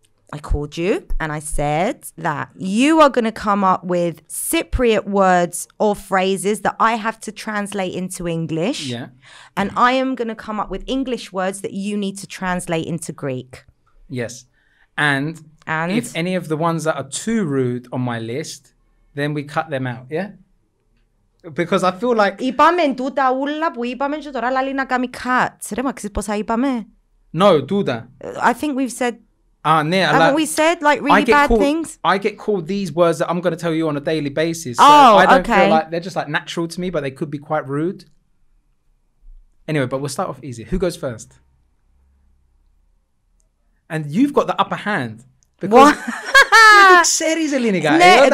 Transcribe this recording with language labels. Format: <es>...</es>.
<en>I called you and I said that you are going to come up with Cypriot words or phrases that I have to translate into English. Yeah. And I am going to come up with English words that you need to translate into Greek. Yes. And if any of the ones that are too rude on my list, then we cut them out, yeah? Because I feel like...</en> <el>Είπαμε τούτα ούλα που είπαμε και τώρα λαλεί να κάνει cut. Ρε μα ξέρεις πόσα είπαμε?</el> <en>No,</en> <el>τούτα.</el> <en>I think we've said... Haven't we said like really bad things? I get called these words that I'm going to tell you on a daily basis. So I don't feel like they're just like natural to me, but they could be quite rude. Anyway, but we'll start off easy. Who goes first? And you've got the upper hand. Because series, Eleni, guys.</en>